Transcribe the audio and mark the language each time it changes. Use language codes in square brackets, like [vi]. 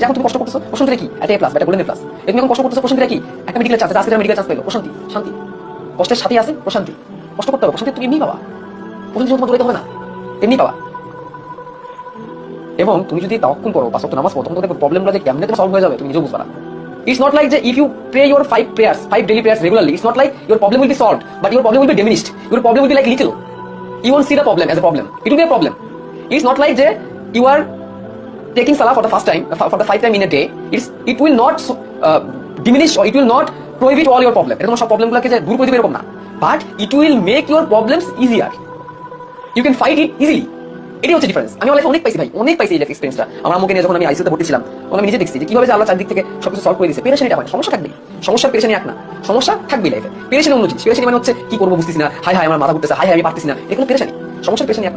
[bn] এখন তুমি কষ্ট করতেছো, প্রশান্তি কি? একটা A+, একটা গোল্ডেন প্লাস। তুমি এখন কষ্ট করতেছো, প্রশান্তি কি? একটা মেডিকেল চান্স, আজকে মেডিকেল চান্স পেলো, প্রশান্তি, শান্তি। কষ্টের সাথে আছে প্রশান্তি, কষ্ট করতে হবে, প্রশান্তি তুমি এমনি পাবা, প্রশান্তি তোমার দৌড়াইতে হবে না, এমনি পাবা। এবং তুমি যদি তাওয়াক্কুল করো, 5 ওয়াক্ত নামাজ পড়ো, তখন তোমাদের প্রবলেমগুলো যে কেমনে তোমার সলভ হয়ে যাবে তুমি নিজেও বুঝবা না। [en] It's not like that if you pray your 5 prayers, 5 daily prayers regularly, it's not like your problem will be solved, but your problem will be diminished. Your problem will be like little. You won't see the problem as a problem. It will be a problem. It's not like that you are taking salah for the first time, for the 5 time in a day. It will not diminish or it will not prohibit all your problem. [bn] এটা তোমার সব প্রবলেমগুলোকে যে দূর করে দিবে এরকম না, [en] but it will make your problems easier. You can fight it easily. [bn] এটাই হচ্ছে ডিফারেন্স। আমি লাইফে অনেক পাইছি ভাই, অনেক পাইছি এই এক্সপেরিয়েন্সটা। আমার আম্মুকে নিয়ে যখন আমি আইসিইউতে ভর্তি ছিলাম, তখন আমি নিজে দেখছি যে কিভাবে যে আল্লাহ চারদিক থেকে সবকিছু সলভ করে দিয়েছে। পেরেশানিটা হয়, সমস্যা থাকবেই, সমস্যার পেরেশানি এক না, সমস্যা থাকবেই লাইফে। পেরেশানি অন্য জিনিস, পেরেশানি মানে হচ্ছে কি করবো বুঝতেছি না, হাই হাই আমার মাথা ঘুরতেছে, হাই হাই আমি পারতেছি না, এগুলো পেরেশানি। সমস্যার পেরেশানি এক না।